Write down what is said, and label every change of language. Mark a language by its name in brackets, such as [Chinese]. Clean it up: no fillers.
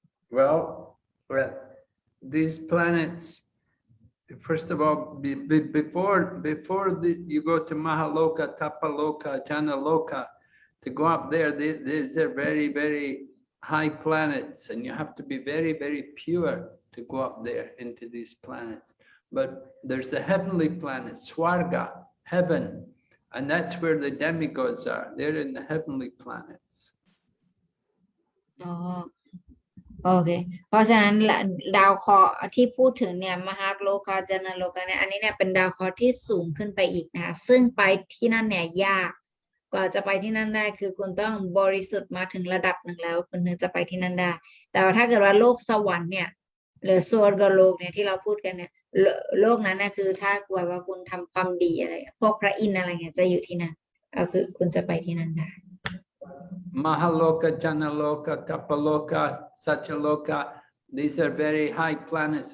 [English] Well, these planets, first of all, before you go to Mahaloka, Tapaloka, Janaloka, to go up there, these are very, very high planets, and you have to be very, very pure to go up there into these planets. But there's the heavenly planet, Swarga, heaven, and that's where the demigods are. They're in the heavenly planets. [Thai] อ๋อโอเคเพราะฉะนั้นดาวเคราะห์ที่พูดถึงเนี่ยมหาโลกาจนะโลกาเนี่ยอันนี้เนี่ยเป็นดาวเคราะห์ที่สูงขึ้นไปอีกนะคะซึ่งไปที่นั่นเนี่ยยากกว่าจะไปที่นั่นได้คือคุณต้องบริสุทธิ์มาถึงระดับหนึ่งแล้วคุณถึงจะไปที่นั่นได้แต่ว่าถ้าเกิดว่าโลกสวรรค์เนี่ยหรือสวรรคโลกเนี่ยที่เราพูดกันเนี่ยโลกนั้นนะคือถ้าเกิดว่าคุณทำความดีอะไรพวกพระอินทร์อะไรเงี้ยจะอยู่ที่นั่นก็คือคุณจะไปที่นั่นได้ [English] Mahaloka, Janaloka, Tapaloka, Satyaloka, these are very high planets.